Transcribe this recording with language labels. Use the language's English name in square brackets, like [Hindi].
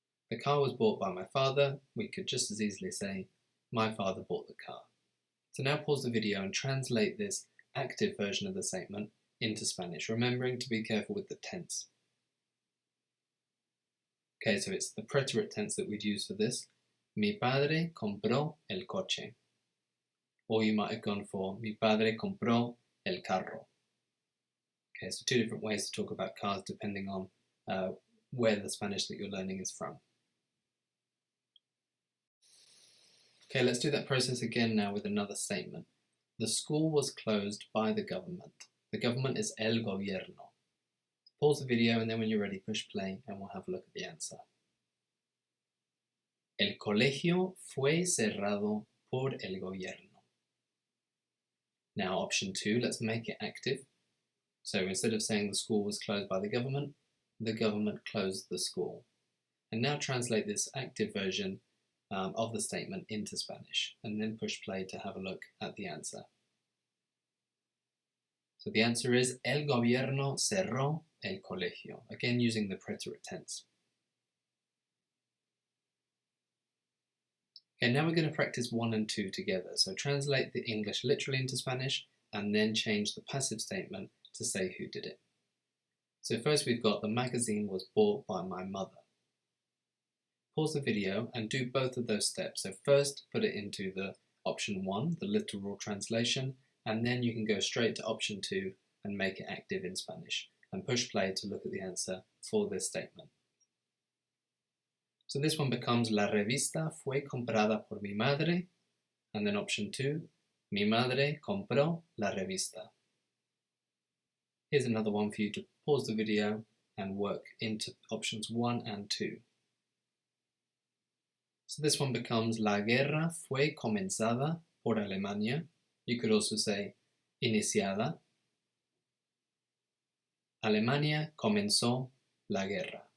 [English] The car was bought by my father. We could just as easily say, my father bought the car. So now pause the video and translate this active version of the statement into Spanish, remembering to be careful with the tense. Okay, so it's the preterite tense that we'd use for this. [Spanish] Mi padre compró el coche. [English] Or you might have gone for [Spanish] mi padre compró el carro. [English] Okay, so two different ways to talk about cars depending on where the Spanish that you're learning is from. Okay, let's do that process again now with another statement. The school was closed by the government. The government is el gobierno. Pause the video and then when you're ready, push play and we'll have a look at the answer. [Spanish] El colegio fue cerrado por el gobierno. [English] Now option 2, let's make it active. So instead of saying the school was closed by the government closed the school. And now translate this active version of the statement into Spanish and then push play to have a look at the answer. So the answer is [Spanish] el gobierno cerró el colegio, [English] again using the preterite tense. Okay, now we're going to practice 1 and 2 together. So translate the English literally into Spanish and then change the passive statement to say who did it. So first we've got the magazine was bought by my mother. Pause the video and do both of those steps. So first put it into the option 1, the literal translation, and then you can go straight to option 2 and make it active in Spanish and push play to look at the answer for this statement. So this one becomes [Spanish] la revista fue comprada por mi madre, [English] and then option 2, [Spanish] mi madre compró la revista. [English] Here's another one for you to pause the video and work into options 1 and 2. So this one becomes [Spanish] la guerra fue comenzada por Alemania. [English] You could also say iniciada. [Spanish] Alemania comenzó la guerra.